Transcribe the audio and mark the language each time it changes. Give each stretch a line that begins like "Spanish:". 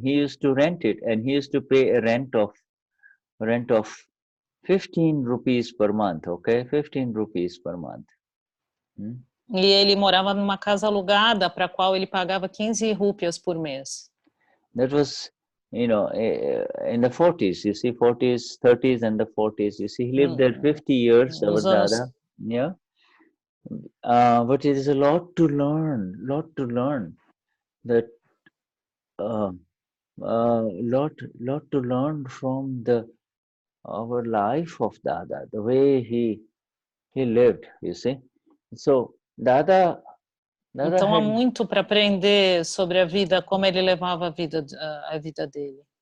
English: He used to rent it, and he used to pay a rent of 15 rupees per month, okay? 15 rupees per month.
Portuguese: E ele morava numa casa alugada para a qual ele pagava 15 rúpias por mês.
English: That was, in the 40s, you see, 40s, 30s and the 40s. You see, he lived there 50 years, our Dada. Yeah. But it is a lot to learn. That lot to learn from our life of Dada, the way he lived, you see. So Dada
Portuguese: então há muito para aprender sobre a vida, como ele levava a vida dele.